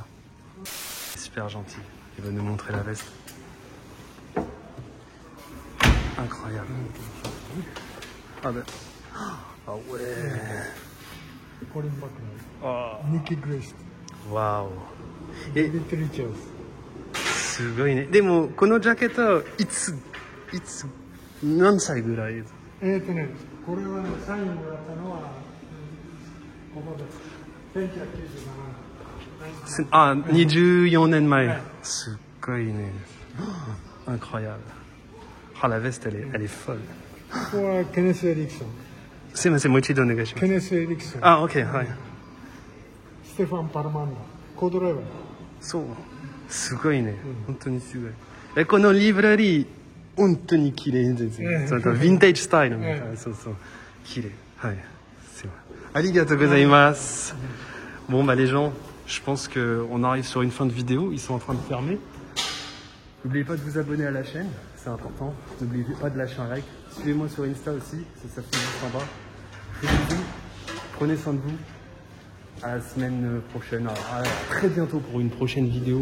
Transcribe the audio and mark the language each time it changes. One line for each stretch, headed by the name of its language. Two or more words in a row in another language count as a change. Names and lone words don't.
French: Super gentil. Il va nous montrer la veste. Incroyable. Ah ben. Ah ouais. Oh. Nicky Grace. Waouh. Et
Japanese: 3 チャンス。すごいね。でもこのジャケットはいつ何歳ぐらい？これはね、サインもらったのは、ここです。1997年。あ、24年前。はい、すっごいね。incroyable.
French: Ah, la veste, elle est folle.
Japanese: ここはケネス・エリクソン。すいません、もう一度お願いします。ケネス・エリクソン。あ、OK、はい。ステファン・パルマンダ。コードライバー。そう。すごいね。本当にすごい。え、このリブラリー、本当に綺麗ですね。そのヴィンテージスタイルみたいな。そうそう。綺麗。はい。すいません。ありがとうございます。
French: Bon, bah, les gens, je pense qu'on arrive sur une fin de vidéo. Ils sont en train de fermer. N'oubliez pas de vous abonner à la chaîne, c'est important. N'oubliez pas de lâcher un like. Suivez-moi sur Insta aussi, ça s'affiche juste en bas. Je vous dis, prenez soin de vous. À la semaine prochaine, à très bientôt pour une prochaine vidéo.